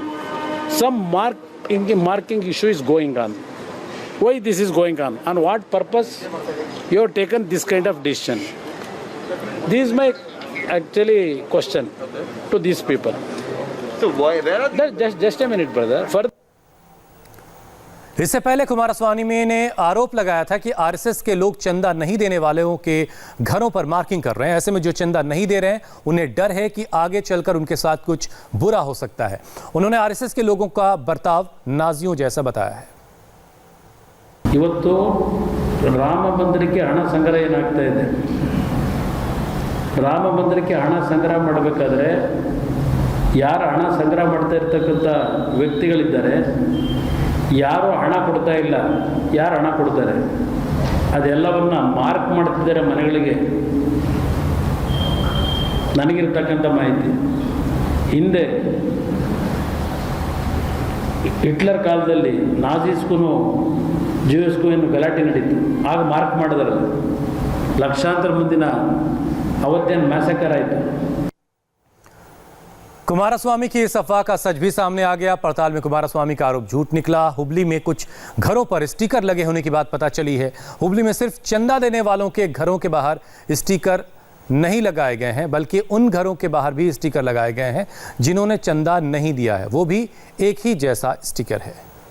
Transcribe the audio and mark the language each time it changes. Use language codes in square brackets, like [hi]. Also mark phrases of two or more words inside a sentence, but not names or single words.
[en] Some marking issue is going on. Why this is going on? On what purpose you have taken this kind of decision? This is my actually question to these people. So why? Where are just a minute, brother. Further. [hi] इससे पहले कुमारस्वामी ने आरोप लगाया था कि आरएसएस के लोग चंदा नहीं देने वालों के घरों पर मार्किंग कर रहे हैं। ऐसे में जो चंदा नहीं दे रहे हैं उन्हें डर है कि आगे चलकर उनके साथ कुछ बुरा हो सकता है। उन्होंने आरएसएस के लोगों का बर्ताव नाजियों जैसा बताया है। [kn] ಇವತ್ತು ರಾಮ ಮಂದಿರಕ್ಕೆ ಹಣ ಸಂಗ್ರಹ ಏನಾಗ್ತಾ ಇದೆ, ರಾಮ ಮಂದಿರಕ್ಕೆ ಹಣ ಸಂಗ್ರಹ ಮಾಡಬೇಕಾದ್ರೆ ಯಾರು ಹಣ ಸಂಗ್ರಹ ಮಾಡ್ತಾ ಇರ್ತಕ್ಕಂಥ ವ್ಯಕ್ತಿಗಳಿದ್ದಾರೆ, ಯಾರು ಹಣ ಕೊಡ್ತಾ ಇಲ್ಲ, ಯಾರು ಹಣ ಕೊಡ್ತಾರೆ ಅದೆಲ್ಲವನ್ನ ಮಾರ್ಕ್ ಮಾಡ್ತಿದ್ದಾರೆ ಮನೆಗಳಿಗೆ. ನನಗಿರ್ತಕ್ಕಂಥ ಮಾಹಿತಿ, ಹಿಂದೆ ಹಿಟ್ಲರ್ ಕಾಲದಲ್ಲಿ ನಾಜಿಸ್ಗೂ ಜ್ಯೂಸ್ಗೂ ಏನು ಗಲಾಟೆ ನಡೀತು, ಆಗ ಮಾರ್ಕ್ ಮಾಡಿದ್ರಲ್ಲ, ಲಕ್ಷಾಂತರ ಮುಂದಿನ ಅವತ್ತೇನು ಮ್ಯಾಸಕರ್ ಆಯಿತು। [hi] कुमारस्वामी की इस अफवाह का सच भी सामने आ गया। पड़ताल में कुमारस्वामी का आरोप झूठ निकला। हुबली में कुछ घरों पर स्टिकर लगे होने की बात पता चली है। हुबली में सिर्फ चंदा देने वालों के घरों के बाहर स्टिकर नहीं लगाए गए हैं, बल्कि उन घरों के बाहर भी स्टिकर लगाए गए हैं जिन्होंने चंदा नहीं दिया है, वो भी एक ही जैसा स्टिकर है।